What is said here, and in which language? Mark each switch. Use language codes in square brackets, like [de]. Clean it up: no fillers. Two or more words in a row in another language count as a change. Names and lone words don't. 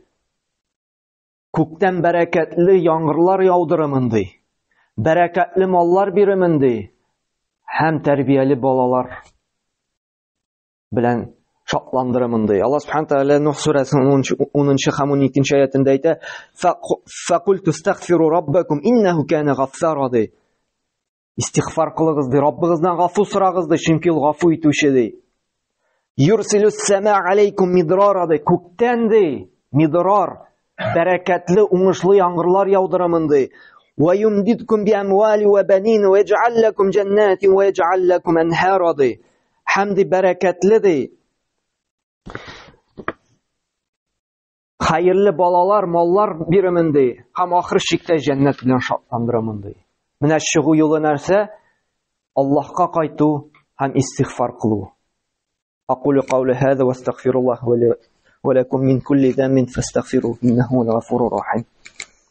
[tt] Күктән бәрәкәтле яңгырлар яудырымын ди. Бәрәкәтле маллар бирәмен ди. Һәм тәрбияле балалар белән шатландырымын ди. Алла [ar] سبحانه وتعالى [tt] Нух сүрәсенең 10 һәм 12 аятында әйтә: [ar] "فقلت استغفروا ربكم إنه كان غفارا" ди. [tt] Истигъфар кылыгыз ди, Раббыгыздан гафу сорагыз ди, чөнки ул гафу итүче ди. [ar] يرسل السماء عليكم مدرارا [tt] ди, күктән ди, мидрар, бәрәкәтле, уңышлы яңгырлар яудырымын ди. [ar] ويمددكم بأموال وبنين ويجعل لكم جنات ويجعل لكم أنهارا ди. [tt] Һәм ди бәрәкәтле ди. Хәерле балалар, маллар бирәмен ди. Һәм ахыр чиктә җәннәт белән шатландырырмын ди. Менә чыгу юлы нәрсә? Аллаһка кайту һәм истигъфар кылу. [ar] أقول قولي هذا واستغفر الله ولكم من كل ذنب فاستغفروه إنه هو الغفور الرحيم.